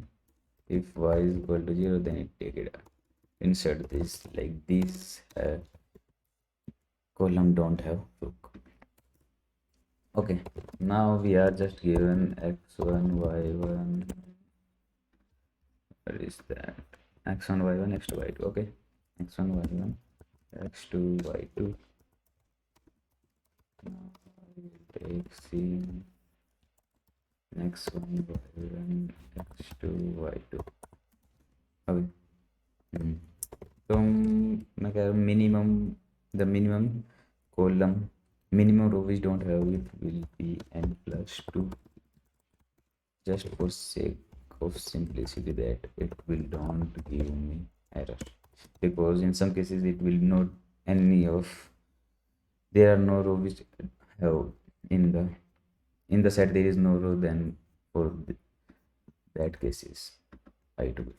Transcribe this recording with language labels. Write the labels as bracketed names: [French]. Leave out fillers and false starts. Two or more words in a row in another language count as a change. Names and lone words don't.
[English] If y is equal to 0, then it take it out. Insert this, like this column don't have row. Okay, now we are just given x1 y1, what is that, x1 y1 x2 y2. Okay, x1 y1 x2 y2. Now I will take c x1 y1 x2 y2. Okay, so [Hindi] मैं कह रहा हूँ [English] minimum column, minimum row which don't have it will be n plus 2. just for sake of simplicity that it will don't give me error, because in some cases it will not any of, there are no row which have in the set there is no row, then for that cases I do it.